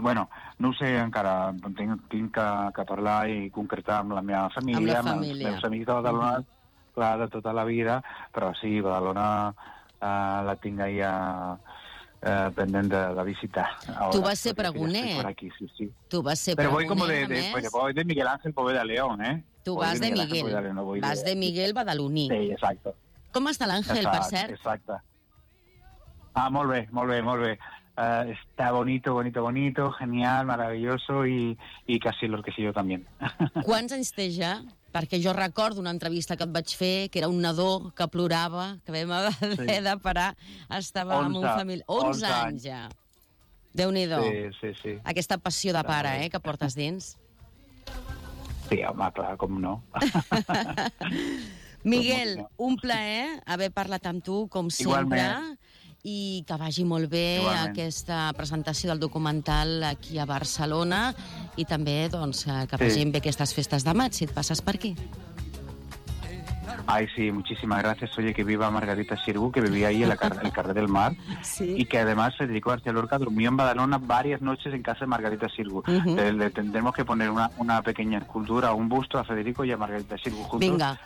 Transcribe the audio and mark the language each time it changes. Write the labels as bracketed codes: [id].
[ca] Bueno, no ho sé encara, tinc que parlar i concretar amb la meva família, amb la família, amb els meus amics de Badalona, clar, de tota la vida, però sí, Badalona la tinc ahir pendent de visitar. Tu vas ser pregoner. Ja aquí, sí, sí. Tu vas ser però pregoner, a més. [es] Però voy como de Miguel Ángel Poveda León, ¿eh? [ca] Tu vas de Miguel, Ángel, Poveda, León, vas de Miguel Badaloní. [es] Sí, exacto. [ca] Com està l'Àngel, per cert? Exacte. Ah, molt bé, molt bé, molt bé. [es] Está bonito, bonito, bonito, genial, maravilloso y casi lo que sé yo también. [ca] Quants anys té ja? Perquè jo recordo una entrevista que et vaig fer, que era un nadó que plorava, que vam haver de parar, estava 11, amb un famili... 11 anys ja. Déu-n'hi-do. Sí, sí, sí. Aquesta passió de pare, que portes dins. Sí, home, clar, com no. Miguel, un plaer haver parlat amb tu, com sempre. I que vagi molt bé aquesta presentació del documental aquí a Barcelona i també doncs, que vagin bé aquestes festes de maig, si et passes per aquí. [es] Ay, sí, muchísimas gracias. Oye, que viva Margarita Xirgu, que vivía ahí en el Carrer del Mar. Sí. Y que además Federico García Lorca durmió en Badalona varias noches en casa de Margarita Xirgu. Le tendremos que poner una pequeña escultura, un busto a Federico y a Margarita Xirgu juntos. [ca] Vinga.